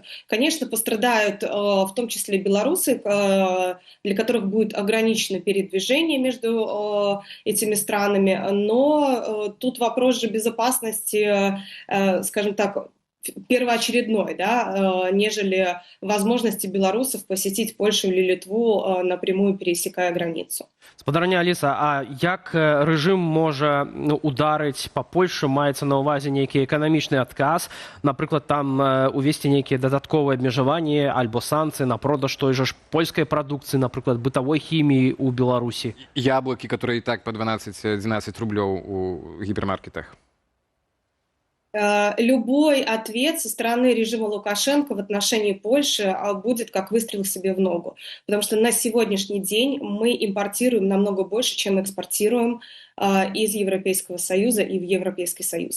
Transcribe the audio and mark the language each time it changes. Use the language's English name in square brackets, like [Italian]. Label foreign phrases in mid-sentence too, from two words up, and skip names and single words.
[Russian] Конечно, пострадают в том числе белорусы, для которых будет ограничено передвижение между этими странами, но тут вопрос же безопасности, скажем так, первоочередной, да, нежели возможности белорусов посетить Польшу или Литву, напрямую пересекая границу. [Belarusian] Спадарня Аліса, а як рэжым можа ударыць па Польшы, маецца на ўвазе нейкі эканамічны адказ, напрыклад, там увесці нейкія дадатковыя абмежаванні альбо санкцыі на продаж той же ж польскай прадукцыі, напрыклад, бытавой хіміі ў Беларусі? [Russian] Яблоки, которые и так по 12-12 рублёў у гипермаркетах. Любой ответ со стороны режима Лукашенко в отношении Польши будет как выстрел себе в ногу. Потому что на сегодняшний день мы импортируем намного больше, чем экспортируем из Европейского Союза и в Европейский Союз.